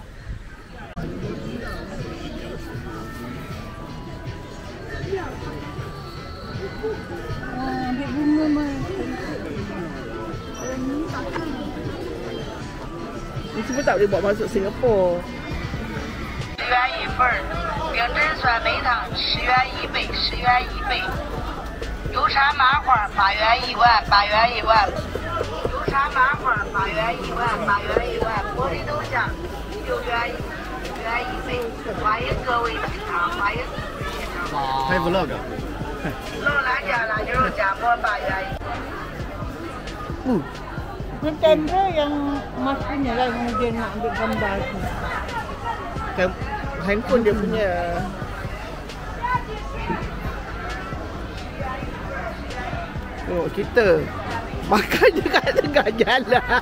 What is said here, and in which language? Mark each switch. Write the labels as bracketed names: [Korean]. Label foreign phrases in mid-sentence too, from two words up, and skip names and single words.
[Malay] Ambil bunga mai. Ni semua tak boleh bawa masuk Singapura. [Chinese] 10 元一份儿，饼汁酸梅汤10元一杯，10元一杯。油茶麻花8元1碗，8元1碗。油茶麻花8元1碗，8元1碗。玻璃豆浆6元1杯。欢迎各位品尝，欢迎各位品尝。拍 vlog。老辣椒辣牛肉夹馍8元1。 [Malay] Yang kamera yang Mas punya lah yang dia nak ambil gambar tu. Handphone dia punya. Oh, kita makan je kat tengah jalan.